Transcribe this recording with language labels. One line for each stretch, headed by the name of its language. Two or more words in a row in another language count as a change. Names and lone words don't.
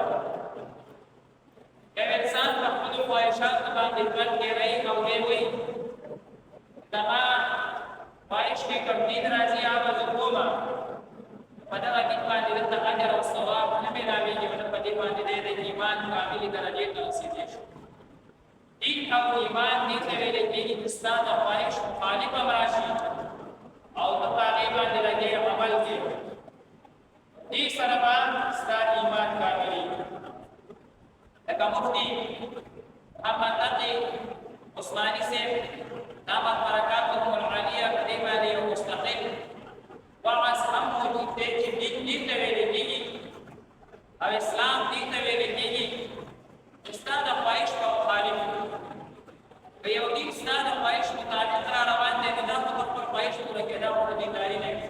Pashto: یو انسان په خپلو خواهشاتو باندې ژوند کې رہي او دی وایي دغه خواهش کې کوم دین راځي هغه زه کومه په دغه دین باندې دلته اجر او ثواب نه میلاویږي نو په دې باندې د ایمان کاملې درجې ته رسېدلی شي. دین او ایمان دې ته ویل کېږي چې ستا د خواهش مخالف هم راشي او ته په هغې باندې لګې عمل کې دې سره به ستا ایمان کاملېږي. لکه مفتی محمد تقی عثمانی سے
Arabic: دامت برکاتهم العالیہ
Pashto: په دې باندې یو مستقل وعظ هم موجود دی چې دین ته ویل کېږي او اسلام دین ته ویل کېږي چې ستا د خواهش په مخالف که یو دین ستا د خواهش مطابق را روان دی نو دا خو د خپل خواهش پوره کېدا خو د دینداري نه وي.